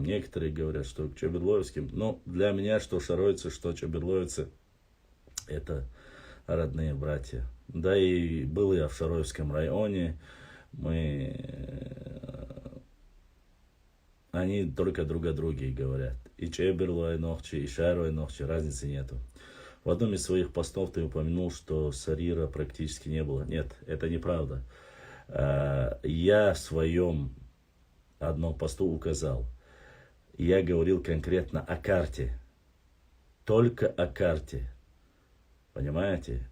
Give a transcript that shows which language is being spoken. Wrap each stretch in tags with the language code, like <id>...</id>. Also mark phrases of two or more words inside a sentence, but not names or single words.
<ru>Некоторые говорят, что к чеберлоевским. Но для меня, что шаройцы, что чеберлоевцы, это родные братья. Да и был я в Шароевском районе. Они только друг о друге говорят.</ru> <ce>И Чеберлой нохчи, и Шарой нохчи,</ce> <ru>разницы нету. В одном из своих постов ты упомянул, что Сарира практически не было. Нет, это неправда. Я в своем одном посту указал. Я говорил конкретно о карте. Только о карте. Понимаете?</ru>